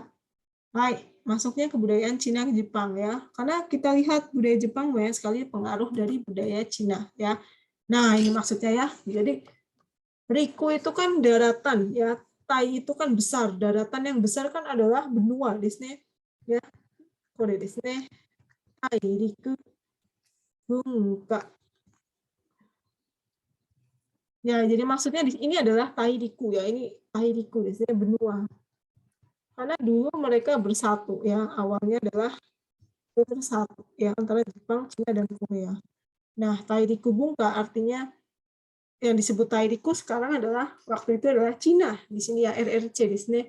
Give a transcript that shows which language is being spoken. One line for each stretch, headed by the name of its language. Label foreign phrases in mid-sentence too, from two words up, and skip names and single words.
Indonesian: Hai, masuknya kebudayaan Cina ke Jepang ya. Karena kita lihat budaya Jepang banyak sekali pengaruh dari budaya Cina ya. Nah, ini maksudnya ya. Jadi Riku itu kan daratan ya. Tai itu kan besar. Daratan yang besar kan adalah benua
Japanese: ですね
Indonesian: ya.
Japanese: これですね。大陸文化.
Indonesian: Ya, jadi maksudnya ini adalah Tairiku ya. Ini
Japanese: 大陸ですね,
Indonesian: benua. Karena dulu mereka bersatu ya, awalnya adalah bersatu ya antara Jepang, Cina dan Korea. Nah,
Japanese: 大陸文化
Indonesian: artinya yang disebut Tairiku sekarang adalah waktu itu adalah Cina di sini ya, RRC di sini.